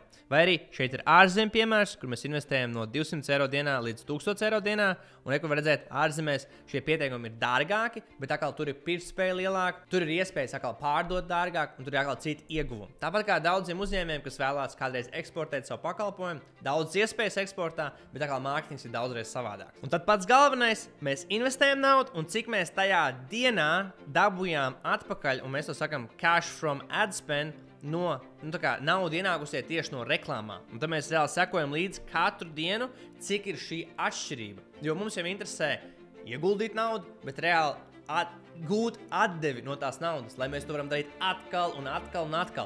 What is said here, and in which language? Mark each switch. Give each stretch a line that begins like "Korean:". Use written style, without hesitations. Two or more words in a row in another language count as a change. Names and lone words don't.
Latvian: Vai arī šeit ir ārzemju piemērs, kur mēs investējam no 200 eiro dienā līdz 1000 eiro dienā, un reku var redzēt, ārzemēs šie pieteikumi ir dārgāki, bet atkal tur ir pirktspēja lielāka, tur ir iespējas atkal pārdot dārgāk, un tur ir atkal citi ieguvumi. Tāpat kā daudziem uzņēmējiem, kas vēlās kādreiz eksportēt savu pakalpojumu, daudz iespējas eksportā, bet atkal mārketings ir daudzreiz savādāks. Un tad pats galvenais, mēs investējam naudu, un cik mēs tajā dienā dabūjām atpakaļ, un mēs to sakam
English: cash from ad spend,
Latvian: no nauda ienākusie tieši no reklāmām. Un tad mēs reāli sekojam līdz katru dienu, cik ir šī atšķirība. Jo mums jau interesē ieguldīt naudu, bet reāli gūt atdevi no tās naudas, lai mēs to varam darīt atkal un atkal un atkal.